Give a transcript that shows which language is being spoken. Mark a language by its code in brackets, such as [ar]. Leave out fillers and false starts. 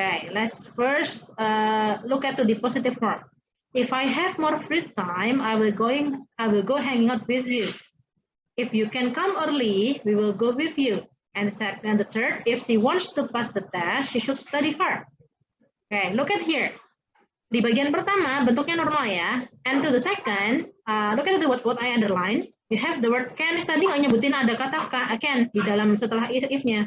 [en] Let's first look at the positive form. If I have more free time, I will go hanging out with you. If you can come early, we will go with you. And the third, if she wants to pass the test, she should study hard. Look at here. [id] Di bagian pertama bentuknya normal ya. [en] And to the second, look at what I underline. You have the word can. [id] Tadi nggak nyebutin ada kata can di dalam setelah if-nya.